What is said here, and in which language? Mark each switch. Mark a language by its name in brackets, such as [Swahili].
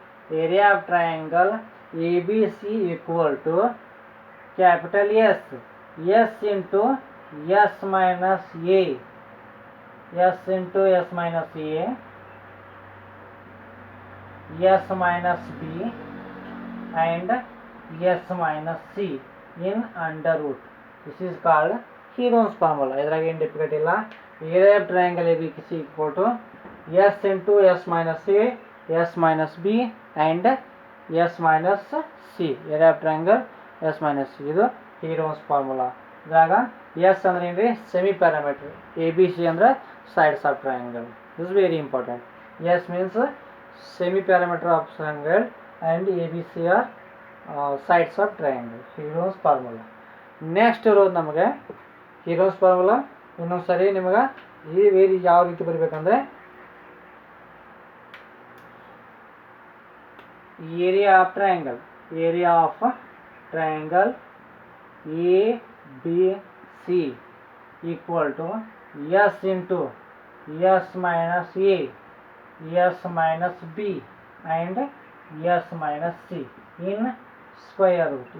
[Kannada] Area of triangle A B C equal to capital S, S into S minus A, S into S minus A, S minus B [English] and s minus c in under root. This is called Heron's formula. [Kannada] ಇದ್ರಾಗ ಏನು difficult ಇಲ್ಲ. Area of triangle A B C equal to S into S minus A, S minus B and S minus C. Area of triangle S minus C, ಇದು ಹೀರೋನ್ಸ್ formula. ಇದ್ರಾಗ S ಅಂದ್ರೆ ಏನು ರೀ? Semi parameter. A B C ಅಂದ್ರೆ sides of triangle. This very important. [English] S means semi parameter of triangle and ABC are sides of triangle. Heron's formula. [Kannada] Next ಇರೋದು ನಮಗೆ Heron's formula. ಇನ್ನೊಂದು ಸರಿ ನಿಮಗೆ ಈ ವೇರಿ ಯಾವ ರೀತಿ ಬರಬೇಕಂದ್ರೆ area of triangle, area of triangle A B C equal to S into S minus A, [English] s minus b and s minus c in square root.